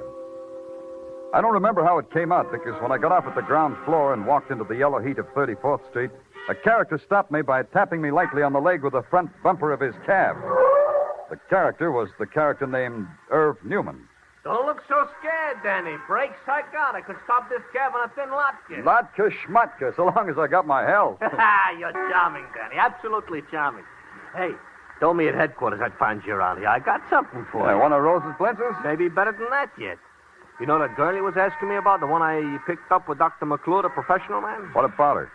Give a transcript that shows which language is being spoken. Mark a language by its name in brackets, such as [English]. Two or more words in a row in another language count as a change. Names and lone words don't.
[English] I don't remember how it came out, because when I got off at the ground floor and walked into the yellow heat of 34th Street, a character stopped me by tapping me lightly on the leg with the front bumper of his cab. The character was the character named Irv Newman. Don't look so scared, Danny. Brake psychotic could stop this cab on a thin latka. Latka schmatka, so long as I got my health. You're charming, Danny. Absolutely charming. Hey, told me at headquarters I'd find you around here. I got something for you. One of Rose's blintzes? Maybe better than that yet. You know that girl you was asking me about? The one I picked up with Dr. McClure, the professional man? What about her?